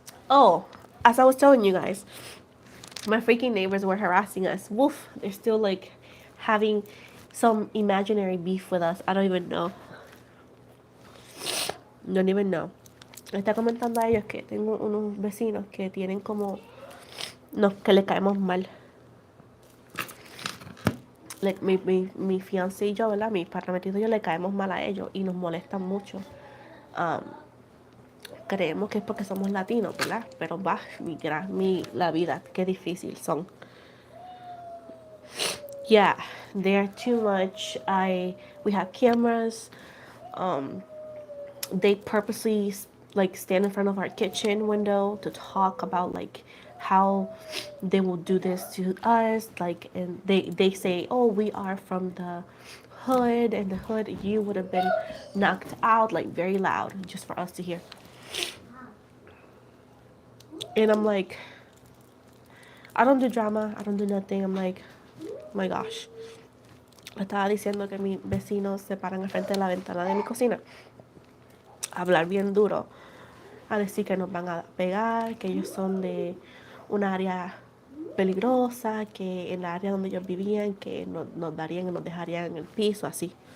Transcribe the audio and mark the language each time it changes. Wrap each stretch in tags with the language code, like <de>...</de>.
<en>Oh, as I was telling you guys, my freaking neighbors were harassing us. Woof, they're still like having some imaginary beef with us. I don't even know. Don't even know.</en> <es>Está comentando a ellos que tengo unos vecinos que tienen como... No, que le caemos mal. Like, mi fiancé y yo, ¿verdad? Mi prometido y yo le caemos mal a ellos y nos molestan mucho. Um, creemos que es porque somos latinos, ¿verdad? Pero va, la vida, qué difícil son.</es> <en>Yeah, they're too much. We have cameras. They purposely like stand in front of our kitchen window to talk about like how they will do this to us, like, and they say, oh, we are from the hood, and the hood you would have been knocked out, like very loud just for us to hear. And I'm like, I don't do drama, I don't do nothing. I'm like, oh my gosh.</en> <es>Estaba diciendo que mis vecinos se paran al frente de la ventana de mi cocina a hablar bien duro, a decir que nos van a pegar, que ellos son de un área peligrosa, que en la área donde ellos vivían, que nos darían y nos dejarían en el piso, así.</es>